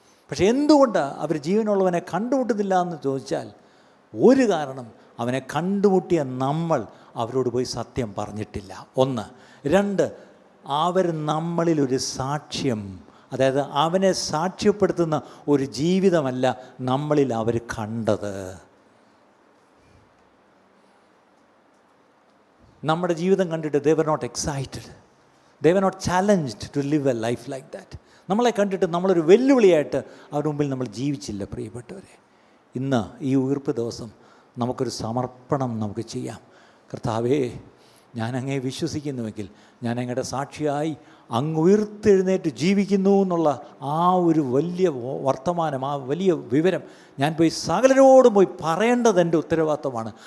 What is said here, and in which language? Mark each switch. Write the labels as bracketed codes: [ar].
[ml] പക്ഷെ എന്തുകൊണ്ടാണ് അവർ ജീവനുള്ളവനെ കണ്ടുമുട്ടുന്നില്ല എന്ന് ചോദിച്ചാൽ ഒരു കാരണം, അവനെ കണ്ടുമുട്ടിയ നമ്മൾ അവരോട് പോയി സത്യം പറഞ്ഞിട്ടില്ല. 1. 2, അവർ നമ്മളിലൊരു സാക്ഷ്യം, അതായത് അവനെ സാക്ഷ്യപ്പെടുത്തുന്ന ഒരു ജീവിതമല്ല നമ്മളിൽ അവർ കണ്ടത്. നമ്മുടെ ജീവിതം കണ്ടിട്ട് [en] they were not excited, they were not challenged to live a life like that. [ml] നമ്മളെ കണ്ടിട്ട് നമ്മളൊരു വെല്ലുവിളിയായിട്ട് അവരുടെ മുമ്പിൽ നമ്മൾ ജീവിച്ചില്ല പ്രിയപ്പെട്ടവരെ. ഇന്ന് ഈ ഉയർപ്പ് ദിവസം നമുക്കൊരു സമർപ്പണം നമുക്ക് ചെയ്യാം. കർത്താവേ, ഞാൻ അങ്ങേ വിശ്വസിക്കുന്നുവെങ്കിൽ ഞാൻ അങ്ങയുടെ സാക്ഷിയായി അങ്ങ് ഉയർത്തെഴുന്നേറ്റ് ജീവിക്കുന്നു എന്നുള്ള ആ ഒരു വലിയ വർത്തമാനം, ആ വലിയ വിവരം ഞാൻ പോയി സകലരോടും പോയി പറയേണ്ടത് എൻ്റെ ഉത്തരവാദിത്തമാണ്.